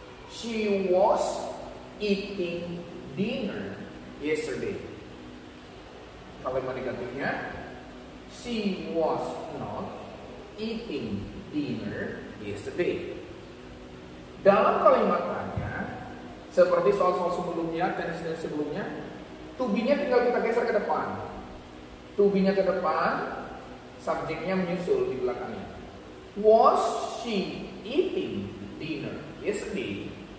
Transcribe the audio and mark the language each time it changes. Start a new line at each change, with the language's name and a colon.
English: She was eating dinner yesterday.
Indonesian: Kalimat negatifnya,
English: she was not eating dinner yesterday.
Indonesian: Dalam kalimat tanya, seperti soal-soal sebelumnya, tense sebelumnya, to be-nya tinggal kita geser ke depan. To be-nya ke depan, subjeknya menyusul di belakangnya.
English: Was she eating dinner yesterday?